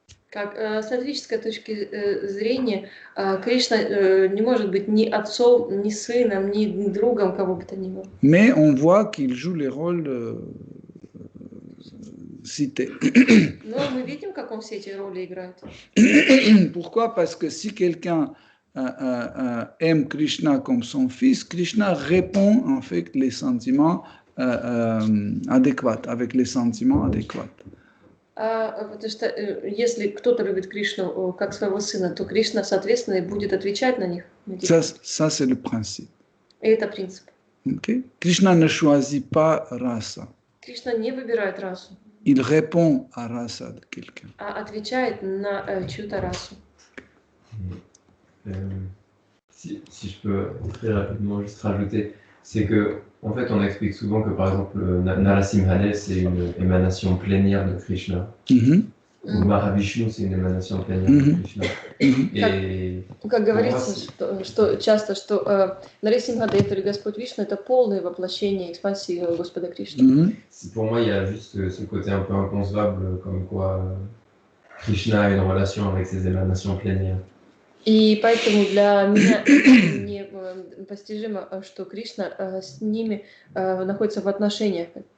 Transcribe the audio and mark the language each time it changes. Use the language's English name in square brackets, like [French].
[Russian] Как с сатвической точки зрения, Кришна не может быть ни отцом, ни сыном, ни другом кого бы то ни было. [French] Mais on voit qu'il joue les rôles cités. [Russian] Но мы видим, как он все эти роли играет. [French] Pourquoi? Parce que si quelqu'un aime Krishna comme son fils, Krishna répond en fait les sentiments adéquats, avec les sentiments adéquats. [Russian] Потому что если кто-то любит Кришну как своего сына, то Кришна, соответственно, и будет отвечать на них. [French] Ça c'est le principe. [Russian] И это принцип. [French] Okay? Krishna ne choisit pas rasa. [Russian] Кришна не выбирает расу, [French] Il répond à rasa de quelqu'un. [Russian] а отвечает на чью-то расу. [French] Si je peux très rapidement juste rajouter, c'est que en fait on explique souvent que par exemple Narasimhane c'est une émanation plénière de Krishna, ou Mahavishnu c'est une émanation plénière de Krishna. Et [Russian] Как говорится, что часто, что Нарисимхадев или Господь Вишну это полное воплощение экспансии Господа Кришны. [French] pour moi il y a juste ce côté un peu inconcevable comme quoi Krishna a une relation avec ses émanations plénières. [Russian] И поэтому для меня непостижимо, что Кришна с ними находится в отношениях.